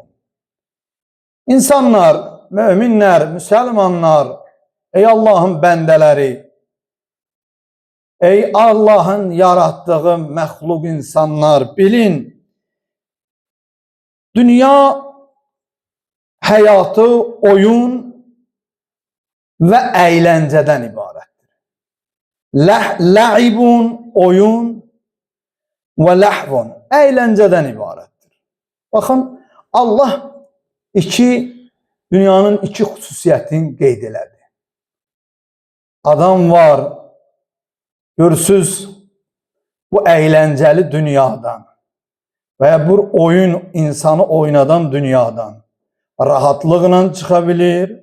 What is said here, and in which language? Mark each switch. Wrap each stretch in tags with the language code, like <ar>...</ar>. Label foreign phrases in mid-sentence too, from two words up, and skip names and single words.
<tr>İnsanlar, müminler, Müslümanlar, ey Allah'ın bendeleri, ey Allah'ın yarattığı məxluq insanlar, bilin, dünya hayatı oyun ve eğlenceden ibarettir. La'ibun oyun ve lahvun eğlenceden ibarettir.</tr> <az>Baxın, Allah dünyanın iki xüsusiyyətini qeyd elədi. Adam var, görürsüz, bu əyləncəli dünyadan və ya bu oyun insanı oynadan dünyadan rahatlıqla çıxa bilir.</az>